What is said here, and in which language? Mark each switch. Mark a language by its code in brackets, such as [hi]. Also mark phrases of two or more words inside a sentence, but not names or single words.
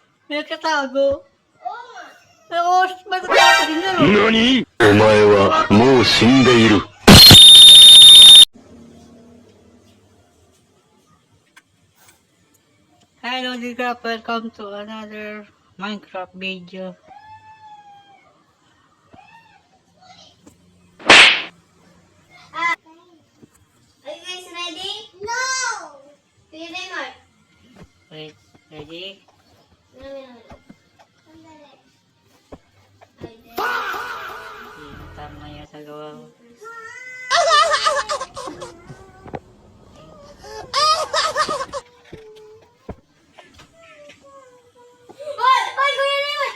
[tl] Nagkatago. Pero matatago din yan. NANI?! [ja] お前はもう死んでいる。 [en] Hello, Minecraft. Welcome to another Minecraft video. Are you guys ready? No! Kuya Raymond. Wait, ready? [tl] Sandali. Tama yan sa gawa ko. Hoy! Hoy! Kuya Raymond!